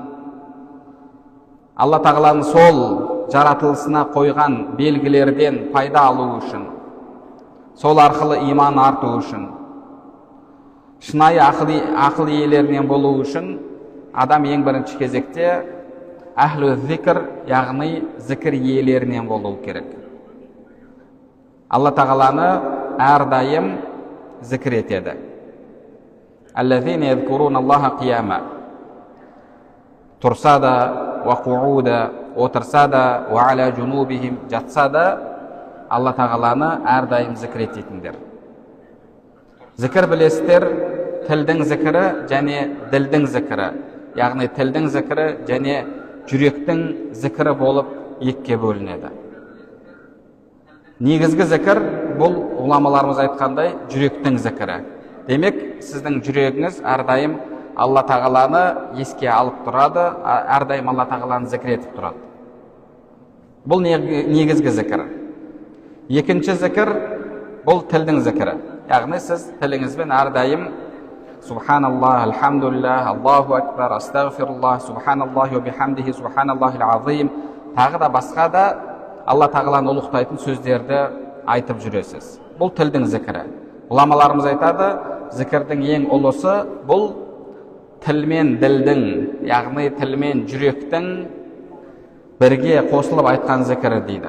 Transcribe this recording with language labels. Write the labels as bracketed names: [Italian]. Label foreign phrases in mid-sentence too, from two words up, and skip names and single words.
[Kazakh] Алла тағаланың сол жаратылысына қойған белгілерден пайда алу үшін, сол арқылы иман арту үшін, шынайы ақыл иелерінен болу үшін адам ең бірінші кезекте [Arabic] أهل الذكر, [Kazakh] яғни зікір иелерінен болу керек. Алла тағаланы әрдайым зікір етеді. [Arabic] الذين يذكرون الله قياما. [Kazakh] Тұрса да, [Arabic] وقعودا, [Kazakh] отырса да, [Arabic] وعلى جنوبهم, [Kazakh] жатса да, Алла тағаланы әрдайым зікір ететіндер. Зікір білесіздер, тілдің зікірі және ділдің зікірі. Яғни тілдің зікірі және жүректің зікірі болып екіге бөлінеді. Негізгі зікір бұл ғұламаларымыз айтқандай жүректің зікірі. Демек, сіздің жүрегіңіз әрдайым Алла тағаланы еске алып тұрады, әрдайым Алла тағаланы зікір етіп тұрады. Бұл негізгі зікір. Екінші зікір бұл тілдің зікірі. Яғни сіз тіліңізбен әрдайым [Arabic] سبحان الله، الحمد لله، الله أكبر، أستغفر الله، سبحان الله وبحمده، سبحان الله العظيم, [Kazakh] тағы да басқа да Алла тағаланы ұлықтайтын сөздерді айтып жүресіз. Бұл тілдің зікірі. Ғұламаларымыз айтады, зікірдің ең ұлысы бұл тілмен ділдің, яғни тілмен жүректің бірге қосылып айтқан зікірі дейді.